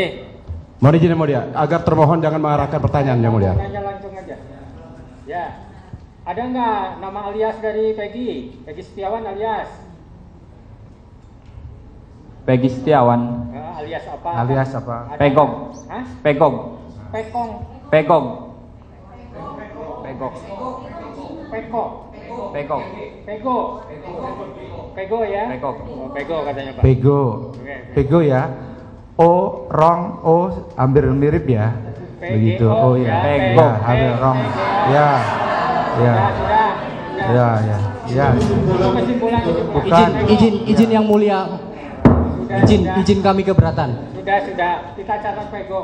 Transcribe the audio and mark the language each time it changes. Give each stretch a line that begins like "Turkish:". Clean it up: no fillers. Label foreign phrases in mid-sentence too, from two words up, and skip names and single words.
Indonesian: Mohon izin yang mulia, agar termohon jangan mengarahkan pertanyaan yang mulia. Nanya langsung aja. Ya. Ada nggak nama alias dari Peggy? Peggy Setiawan alias? Peggy Setiawan. Alias apa? Alias apa? Ada Pegok. nggak? Hah? Pegok. Pekong. Pegok. Pegok. Peko. Pegok. Pego. Pego ya? Pegok. Oh, Pego katanya Pak. Pego. Oke. Pego ya. O, Rong, O hampir mirip ya. Begitu. Oh iya. Pego. Ya, ambil rong. Ya. Ya. Sudah. Ya, ya. Ya. Kesimpulan itu, Pak. Bukan. Izin yang mulia. Izin kami keberatan. Sudah. Kita catat pego.